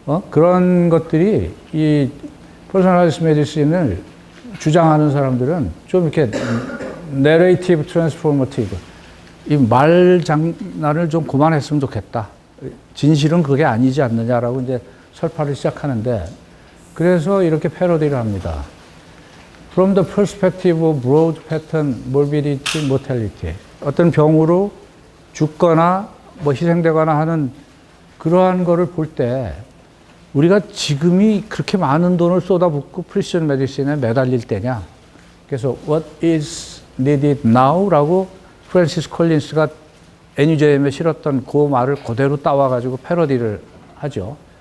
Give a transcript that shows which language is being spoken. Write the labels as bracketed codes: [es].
[ko] 그런 것들이 이 Personalized Medicine을 주장하는 사람들은 좀 이렇게 [en] narrative transformative, [ko] 이 말 장난을 좀 그만했으면 좋겠다. 진실은 그게 아니지 않느냐라고 이제 설파를 시작하는데, 그래서 이렇게 패러디를 합니다. [en] From the perspective of broad pattern morbidity, mortality. [ko] 어떤 병으로 죽거나 뭐 희생되거나 하는 그러한 거를 볼 때 우리가 지금이 그렇게 많은 돈을 쏟아붓고 프리시전 메디신에 매달릴 때냐. 그래서 [en] what is needed now [ko] 라고 프랜시스 콜린스가 NUJM에 실었던 그 말을 그대로 따와가지고 패러디를 하죠.